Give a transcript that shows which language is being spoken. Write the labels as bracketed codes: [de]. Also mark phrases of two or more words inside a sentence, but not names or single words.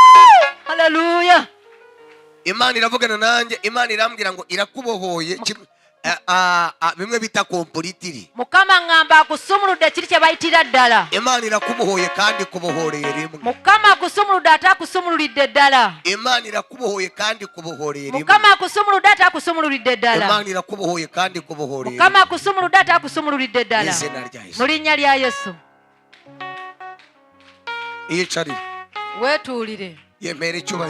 [rw] haleluya imana iravugana nanjye imana irambwira ngo irakubohoye bimwe bita kompuritiri. [lg] Mukama ngamba akusumuludde kiri kye bayitira ddala. [rw] Imana irakubohoye kandi kubohoreye rimwe. [lg] Mukama akusumuludde ate akusumululidde ddala. [rw] Imana irakubohoye kandi kubohoreye rimwe. [lg] Mukama akusumuludde ate akusumululidde ddala. [rw] Imana irakubohoye kandi kubohoreye. [lg] Mukama akusumuludde ate akusumululidde ddala. [rw] Izina rya Yesu. [lg] Mu linnya lya Yesu. [rw] Yicarire. [lg] Weetuulire. [rw] Yemere icyubahiro.